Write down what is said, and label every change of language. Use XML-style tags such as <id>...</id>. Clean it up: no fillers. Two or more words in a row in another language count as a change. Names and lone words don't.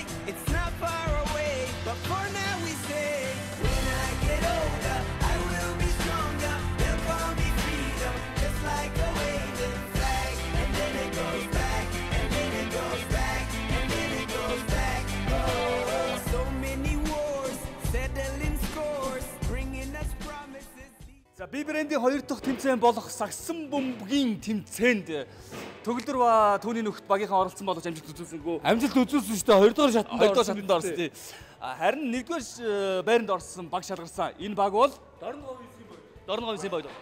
<en>It's not far away, but for now we say, when I get older, I will be stronger. They'll call me freedom, just like a waving flag. And then it goes back, and then it goes back, and then it goes back. Oh, so many wars, settling scores, bringing us promises.</en> <mn>За би брендийн 2 дахь тэмцээн болох Сагсан бөмбөгийн тэмцээнд төгөлдөр ба түүний нөхд багийнхан оролцсон боловч амжилт үзүүлсэнгүй. Амжилт үзүүлсэн шүү дээ. 2 дахь шатанд орсон тий. Харин 1-р байранд орсон баг шалгарсан. Энэ баг бол Дорногов Визийн баг.</mn>